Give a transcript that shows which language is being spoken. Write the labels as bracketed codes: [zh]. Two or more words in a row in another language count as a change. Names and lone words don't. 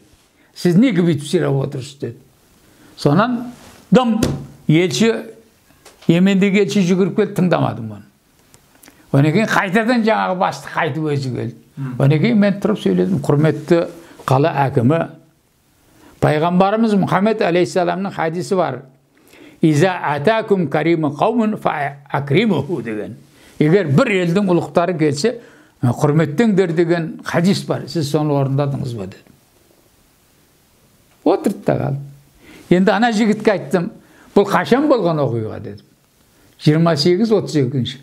[kk] Сіз неге бүйтіп сирап отырсыз деді. Сонан дым елші, Йемендегі елші жүгіріп келді, тыңдамадым оны. Онан кейін қайтадан жаңағы басты қайтып өзі келді. Онан кейін мен тұрып сөйледім, құрметті қала әкімі, пайғамбарымыз Мұхаммед алейхиссаламның хадисі бар. [ar] إذا أتاكم كريم قوم فأكرموه деген. [kk] Егер бір елдің ұлықтары келсе, құрметтеңдер деген хадис бар. Сіз соны орындадыңыз ба деді. Отырды да қалды. Енді ана жігітке айттым, бұл қашан болған оқиға дедім. 28-32.